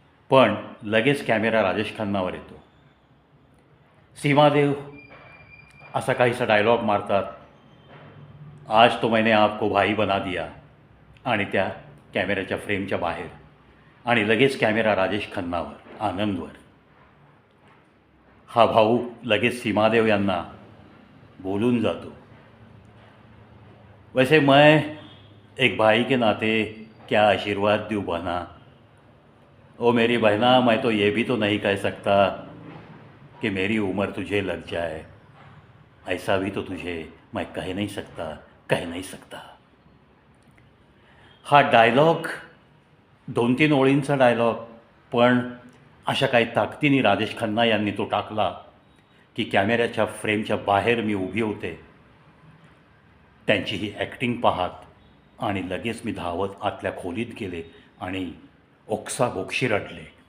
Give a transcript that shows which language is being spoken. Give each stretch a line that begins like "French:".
Marathi: पण लगेच कॅमेरा राजेश खन्नावर येतो. सीमादेव असा काहीसा डायलॉग मारतात,
Hindi: आज तो मैंने आपको भाई बना दिया,
Marathi: आणि त्या कॅमेऱ्याच्या फ्रेमच्या बाहेर. आणि लगेच कॅमेरा राजेश खन्नावर, आनंदवर. हा भाऊ लगेच सीमादेव यांना बोलून जातो,
Hindi: वैसे मैं एक भाई के नाते क्या आशीर्वाद दूँ बहना, ओ मेरी बहना, मैं तो ये भी तो नहीं कह सकता कि मेरी उम्र तुझे लग जाए, ऐसा भी तो तुझे मैं कह नहीं सकता.
Marathi: हा डायलॉग 2-3 ओळींचा डायलॉग, पण अशा काही ताकदीने राजेश खन्ना यांनी तो टाकला की कॅमेऱ्याच्या फ्रेमच्या बाहेर मी उभी होते त्यांची ही ॲक्टिंग पाहत, आणि लगेच मी धावत आतल्या खोलीत गेले आणि ओक्साबोक्शी रडले.